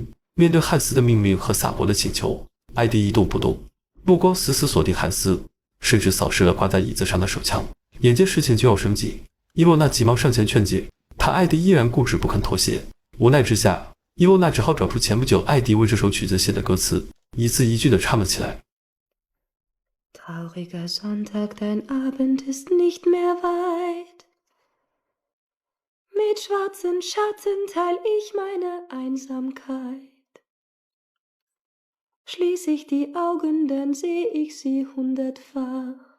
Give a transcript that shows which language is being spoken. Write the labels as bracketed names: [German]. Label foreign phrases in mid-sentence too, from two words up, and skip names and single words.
[Chinese] 面对汉斯的命令和萨博的请求，艾迪一动不动，目光死死锁定汉斯，甚至扫视了挂在椅子上的手枪。眼见事情就要升级，伊洛娜急忙上前劝解，但艾迪依然固执不肯妥协。无奈之下，伊洛娜只好找出前不久艾迪为这首曲子写的歌词，一字一句地唱了起来。 [German] Trauriger Sonntag, dein Abend ist nicht mehr weit. Mit schwarzen Schatten teil ich meine Einsamkeit. Schließ ich die Augen, dann seh ich sie 100-fach.